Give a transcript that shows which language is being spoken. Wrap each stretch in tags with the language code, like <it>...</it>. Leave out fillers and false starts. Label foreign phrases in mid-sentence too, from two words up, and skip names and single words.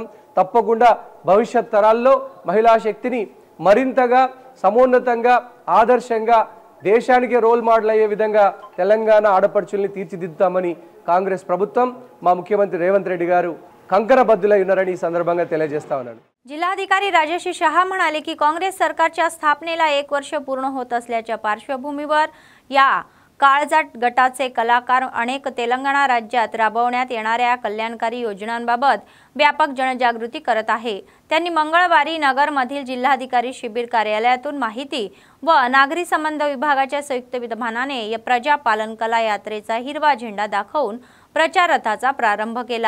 <te>తప్పకుండా భవిష్యత్ తరాల్లో మహిళా శక్తిని మరింతగా సమున్నతంగా ఆదర్శంగా దేశానికి రోల్ మోడల్ అయ్యే విధంగా తెలంగాణ ఆడపడుచుల్ని తీర్చిదిద్దుతామని కాంగ్రెస్ ప్రభుత్వం, మా ముఖ్యమంత్రి రేవంత్ రెడ్డి గారు कंकणबद्दुलై ఉన్నారని ఈ సందర్భంగా తెలియజేస్తా ఉన్నాను।</te> <mr>जिल्हाधिकारी राजेश शहा म्हणाले की काँग्रेस सरकारच्या स्थापनेला 1 वर्ष पूर्ण होत असल्याच्या पार्श्वभूमीवर या काळजाट गटाचे कलाकार अनेक तेलंगणा राज्यात राबवण्यात येणाऱ्या कल्याणकारी योजनांबाबत व्यापक जनजागृती करत आहे। त्यांनी मंगळवारी नगरमधील जिल्हाधिकारी शिबिर कार्यालयातून माहिती व नागरी संबंध विभागाच्या संयुक्त विद्यमानाने या प्रजापालन कला यात्रेचा हिरवा झेंडा दाखवून प्रचार रथाचा प्रारंभ केला।</mr>